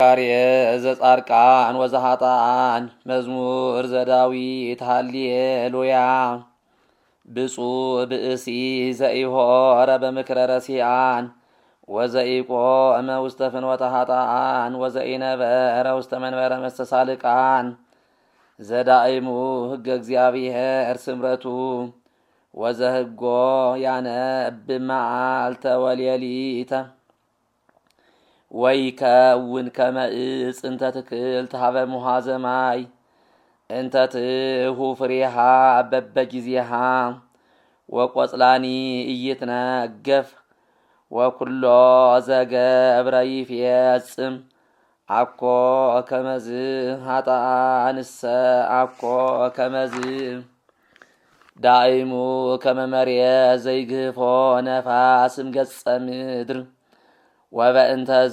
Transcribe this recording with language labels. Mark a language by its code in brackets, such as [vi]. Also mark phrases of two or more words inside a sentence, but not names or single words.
[gez] ካርየ ዘጻርቃን ወዘኃጥኣን መዝሙር ዘዳዊት ሃሌሉያ። ብፁዕ ብእሲ ዘኢሖረ በምክረ ረሲዓን ወዘኢቆመ ውስተ ፍኖተ ኃጥኣን ወዘኢነበረ ውስተ መንበረ መስተሳልቃን ዘዳእሙ ሕገ እግዚአብሔር ስምረቱ ወዘህጎ ያነብ መዓልተ ወሌሊተ ወይከውን ከመ ዕፅ እንተ ትክልት ሀበ ሙሃዘ ማይ እንተ ትሁ ፍሬሃ በበጊዜሃ ወቆጽላኒ ኢይትነገፍ ወኩሎ ዘገብረ ይፌጽም አኮ ከመዝ ኃጥኣንሰ አኮ ከመዝ ዳእሙ ከመ መሬት ዘይግህፎ ነፋስም ገጸ ምድር ወበእንተዝ